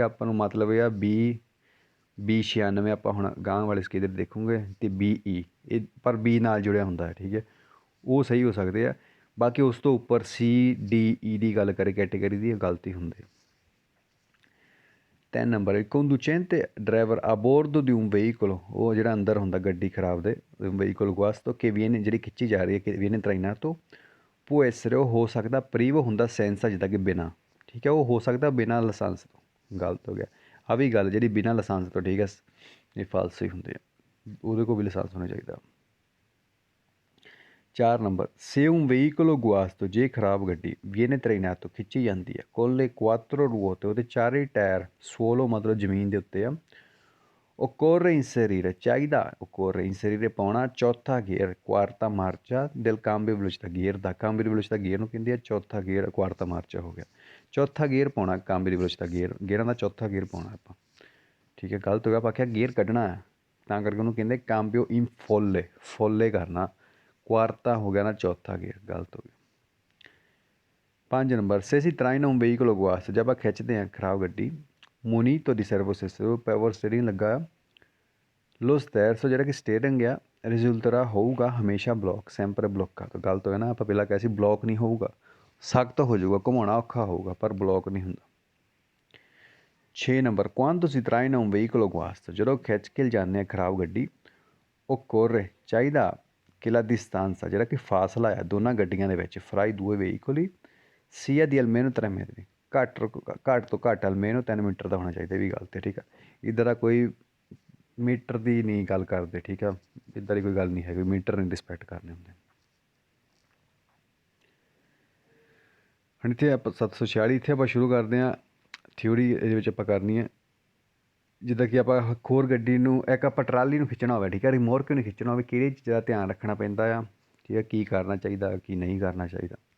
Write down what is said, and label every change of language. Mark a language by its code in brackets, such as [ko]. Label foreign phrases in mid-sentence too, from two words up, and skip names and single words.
[pa] ਆਪਾਂ ਨੂੰ ਮਤਲਬ ਇਹ ਆ B 96 ਆਪਾਂ ਹੁਣ ਗਾਂਹ ਵਾਲੇ ਸਕੇਦਰ ਦੇਖੂਗੇ, ਅਤੇ BE ਇਹ ਪਰ B ਨਾਲ ਜੁੜਿਆ ਹੁੰਦਾ ਹੈ, ਠੀਕ ਹੈ, ਉਹ ਸਹੀ ਹੋ ਸਕਦੇ ਆ। ਬਾਕੀ ਉਸ ਤੋਂ ਉੱਪਰ C D E ਦੀ ਗੱਲ ਕਰੇ ਕੈਟੇਗਰੀ ਦੀ, ਇਹ ਗਲਤੀ ਹੁੰਦੀ। [it] 3 ਨੰਬਰ conducente ਡਰਾਈਵਰ a bordo di un veicolo, [pa] ਉਹ ਜਿਹੜਾ ਅੰਦਰ ਹੁੰਦਾ ਗੱਡੀ ਖਰਾਬ ਦੇ, [it] veicolo guasto che viene, [pa] ਜਿਹੜੀ ਖਿੱਚੀ ਜਾ ਰਹੀ ਹੈ ਕਿ [it] viene trainato, può essere, [pa] ਉਹ ਹੋ ਸਕਦਾ, privo ਹੁੰਦਾ senza, ਜਿੱਦਾਂ ਕਿ ਬਿਨਾਂ, ਠੀਕ ਹੈ, ਉਹ ਹੋ ਸਕਦਾ ਬਿਨਾਂ ਲਾਇਸੈਂਸ ਤੋਂ, ਗਲਤ ਹੋ ਗਿਆ। ਆ ਵੀ ਗੱਲ ਜਿਹੜੀ ਬਿਨਾਂ ਲਾਇਸੈਂਸ ਤੋਂ, ਠੀਕ ਹੈ, ਇਹ ਫਾਲਸ ਹੀ ਹੁੰਦੇ ਆ, ਉਹਦੇ ਕੋਲ ਵੀ ਲਾਇਸੈਂਸ ਹੋਣਾ ਚਾਹੀਦਾ। [it] 4 ਨੰਬਰ se un veicolo guasto, [pa] ਜੇ ਖਰਾਬ ਗੱਡੀ [it] viene trainato, [pa] ਖਿੱਚੀ ਜਾਂਦੀ ਹੈ, [it] con le quattro ruote, [pa] ਉਹਦੇ ਚਾਰੇ ਟਾਇਰ suolo ਮਤਲਬ ਜ਼ਮੀਨ ਦੇ ਉੱਤੇ ਆ। [it] occorre inserire, ਚਾਹੀਦਾ, occorre inserire [pa] ਪਾਉਣਾ, ਚੌਥਾ ਗੇਅਰ [it] quarta marcia del cambio velocità, [pa] ਗੇਅਰ ਦਾ [it] cambio velocità [pa] ਗੇਅਰ ਨੂੰ ਕਹਿੰਦੇ ਆ, ਚੌਥਾ ਗੇਅਰ [it] quarta marcia [pa] ਹੋ ਗਿਆ, ਚੌਥਾ ਗੇਅਰ ਪਾਉਣਾ [it] cambio velocità [pa] ਗੇਅਰਾਂ ਦਾ ਚੌਥਾ ਗੇਅਰ ਪਾਉਣਾ ਆਪਾਂ, ਠੀਕ ਹੈ। ਗਲਤ ਹੋ ਗਿਆ, ਆਪਾਂ ਆਖਿਆ ਗੇਅਰ ਕੱਢਣਾ ਹੈ, ਤਾਂ ਕਰਕੇ ਉਹਨੂੰ ਕਹਿੰਦੇ [it] cambio in folle [pa] ਕਰਨਾ, ਕੁਆਰਤਾ ਹੋ ਗਿਆ ਨਾ ਚੌਥਾ ਗੇਅਰ, ਗਲਤ ਹੋ ਗਿਆ। [it] 5 ਨੰਬਰ se si traina un veicolo guasto, [pa] ਜਦ ਆਪਾਂ ਖਿੱਚਦੇ ਹਾਂ ਖਰਾਬ ਗੱਡੀ, [it] munito di servo stesso, [pa] ਪਾਵਰ ਸਟੀਅਰਿੰਗ ਲੱਗਾ ਆ, [it] lo sterzo, [pa] ਜਿਹੜਾ ਕਿ ਸਟੀਅਰਿੰਗ ਆ, ਰਿਜ਼ulterà ਹੋਊਗਾ ਹਮੇਸ਼ਾ ਬਲੋਕ, [it] sempre bloccato, [pa] ਗਲਤ ਹੋ ਗਿਆ ਨਾ। ਆਪਾਂ ਪਹਿਲਾਂ ਕਿਹਾ ਸੀ ਬਲੋਕ ਨਹੀਂ ਹੋਊਗਾ, ਸਖਤ ਹੋ ਜਾਊਗਾ, ਘੁਮਾਉਣਾ ਔਖਾ ਹੋਊਗਾ, ਪਰ ਬਲੋਕ ਨਹੀਂ ਹੁੰਦਾ। [it] 6 ਨੰਬਰ quando si traina un veicolo guasto, [pa] ਜਦੋਂ ਖਿੱਚ ਕੇ ਲਿਜਾਂਦੇ ਹਾਂ ਖਰਾਬ ਗੱਡੀ, [it] occorre, ਚਾਹੀਦਾ, che la distanza, [pa] ਜਿਹੜਾ ਕਿ ਫਾਸਲਾ ਆ ਦੋਨਾਂ ਗੱਡੀਆਂ ਦੇ ਵਿੱਚ, [it] fra i due veicoli sia di almeno 3 metri, [pa] ਘੱਟ ਤੋਂ ਘੱਟ almeno 3 ਮੀਟਰ ਦਾ ਹੋਣਾ ਚਾਹੀਦਾ, ਇਹ ਵੀ ਗਲਤ ਹੈ, ਠੀਕ ਆ। ਇੱਦਾਂ ਦਾ ਕੋਈ ਮੀਟਰ ਦੀ ਨਹੀਂ ਗੱਲ ਕਰਦੇ, ਠੀਕ ਆ, ਇੱਦਾਂ ਦੀ ਕੋਈ ਗੱਲ ਨਹੀਂ ਹੈਗੀ, ਮੀਟਰ ਨਹੀਂ ਰਿਸਪੈਕਟ ਕਰਨੇ ਹੁੰਦੇ। ਹੁਣ ਇੱਥੇ ਆਪਾਂ 746, ਇੱਥੇ ਆਪਾਂ ਸ਼ੁਰੂ ਕਰਦੇ ਹਾਂ ਥਿਊਰੀ, ਇਹਦੇ ਵਿੱਚ ਆਪਾਂ ਕਰਨੀ ਹੈ, ਜਿੱਦਾਂ ਕਿ ਆਪਾਂ ਹੋਰ ਗੱਡੀ ਨੂੰ, ਇੱਕ ਆਪਾਂ ਟਰਾਲੀ ਨੂੰ ਖਿੱਚਣਾ ਹੋਵੇ, ਠੀਕ ਹੈ, ਰਿਮੋਰਕ ਨੂੰ ਖਿੱਚਣਾ ਹੋਵੇ, ਕਿਹੜੀ ਚੀਜ਼ ਦਾ ਧਿਆਨ ਰੱਖਣਾ ਪੈਂਦਾ ਆ, ਠੀਕ ਹੈ, ਕੀ ਕਰਨਾ ਚਾਹੀਦਾ, ਕੀ ਨਹੀਂ ਕਰਨਾ ਚਾਹੀਦਾ।